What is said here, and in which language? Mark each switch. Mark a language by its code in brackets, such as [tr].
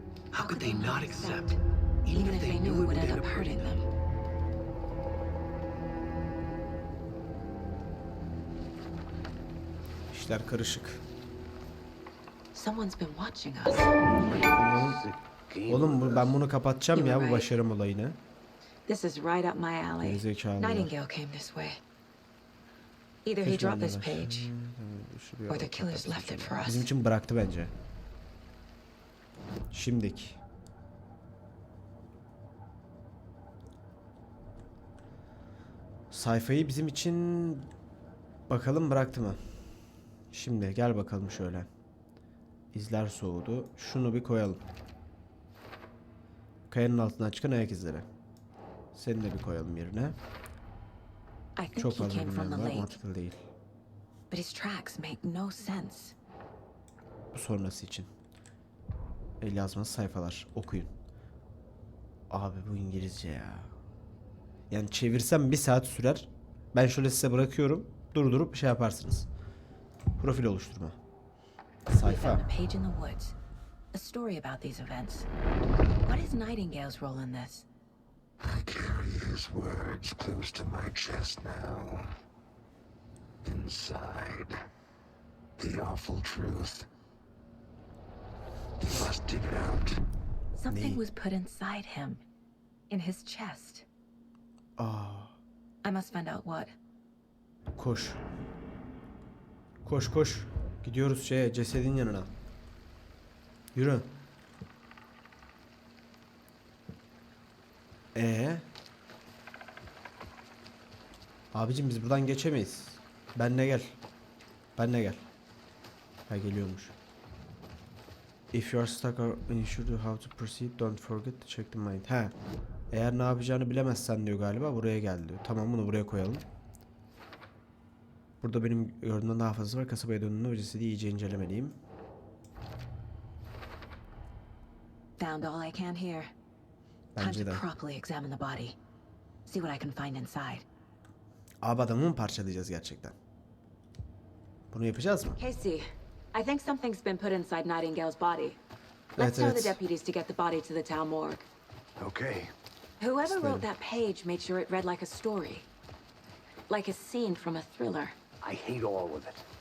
[en] How could they not accept, even if they knew it would end up hurting them? [tr] İşler karışık. [en] Someone's been watching us. [tr] Oğlum ben bunu kapatacağım ya bu başarım olayını. [en] This is right up my alley. [tr] Gerizekalı. [en] Nightingale came this way. Either he dropped this page, or the killers left it for us. [tr] Bizim için bıraktı bence. Şimdik. Sayfayı bizim için bakalım bıraktı mı? Şimdi gel bakalım şöyle. İzler soğudu. Şunu bir koyalım. Kayanın altından çıkan ayak izleri. Seni de bir koyalım yerine. Çok fazla bilmeyen var, mantıklı değil. [en] But his tracks make no sense. [tr] Bu sonrası için. El yazması sayfalar. Okuyun. Abi bu İngilizce ya. Yani çevirsem 1 saat sürer. Ben şöyle size bırakıyorum. Durdurup şey yaparsınız. Profil oluşturma. Sayfa. [en] A page in the woods. A story about these events. What is Nightingale's role in this? I carry his words close to my chest now. Inside, the awful truth. You must dig it out. Something was put inside him. In his chest. I must find out what. [tr] Koş. Koş koş. Gidiyoruz cesedin yanına. Yürü. Abicim biz buradan geçemeyiz. Benle gel. Benle gel. Ha geliyormuş. [en] If you are stuck or unsure how to proceed, don't forget to check the mind. Ha. [tr] Eğer ne yapacağını bilemezsen diyor galiba buraya gel diyor. Tamam bunu buraya koyalım. Burada benim gördüğümden daha fazlası var. Kasabaya döndüğümde o cesedi iyice incelemeliyim. [en] Found all I can here. Time [tr] Bence [en] to [tr] de. [en] properly examine the body. See what I can find inside. [tr] Abi adamı mı parçalayacağız gerçekten? Bunu yapacağız mı? [en] Casey, I think something's been put inside Nightingale's body. Let's tell the deputies to get the body to the town morgue. Okay. Whoever wrote that page made sure it read like a story. Like a scene from a thriller. I hate all of it.